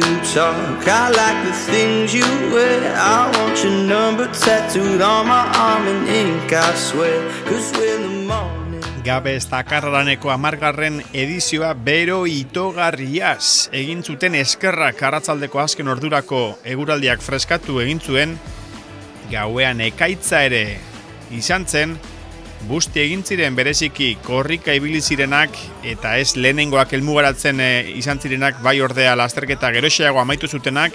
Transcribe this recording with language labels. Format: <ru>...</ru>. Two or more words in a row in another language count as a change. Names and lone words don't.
<en>talk. I like the things you wear. I want your number tattooed on my arm in ink, I swear. 'Cause we're the morning.</en> <eu>Gabez Takarraneko 10. edizioa bero itogarriaz egin zuten eskerrak arratsaldeko azken ordurako eguraldiak freskatu egin zuen, gauean ekaitza ere izan zen, busti egin ziren bereziki korrika ibili zirenak eta ez lehenengoak helmugaratzen izan zirenak, bai ordea lasterketa geroxeago amaitu zutenak.</eu>